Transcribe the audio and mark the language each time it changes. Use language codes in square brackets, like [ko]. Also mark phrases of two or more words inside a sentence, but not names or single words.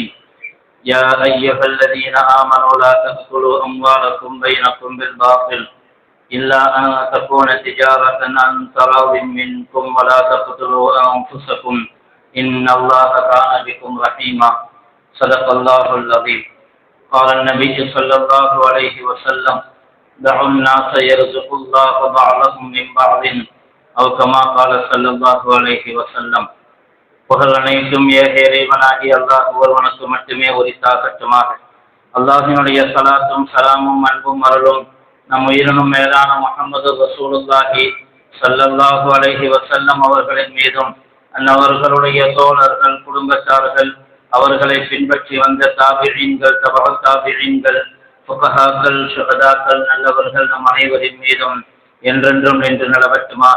[ar] يا أيها الذين آمنوا لا تأكلوا أموالكم بينكم بالباطل إلا أن تكون تجارة عن تراض منكم ولا تقتلوا أنفسكم إن الله كان بكم رحيما. صدق الله العظيم. قال النبي صلى الله عليه وسلم: دعوا الناس يرزق الله بعضهم من بعض أو كما قال صلى الله عليه وسلم. [ta] புகழ் அனைத்தும் இறைவனாகிய அல்லாஹ் ஒருவனுக்கு மட்டுமே உரித்தாகட்டுமாக. அல்லாஹினுடைய ஸலாத்தும் ஸலாமும் அன்பும் அருளும் நம் உயிரினும் மேலான முஹம்மது [ar] رسول الله صلى الله عليه وسلم [ta] அவர்களின் மீதும் அன்னவர்களுடைய தோழர்கள், குடும்பத்தார்கள், அவர்களை பின்பற்றி வந்த தாபிஈன்கள், தபஅ தாபிஈன்கள், ஃபுகஹாக்கள், ஷுஹதாக்கள், நல்லவர்கள் நம் அனைவரின் மீதும் என்றென்றும் நின்று நிலவட்டுமாக.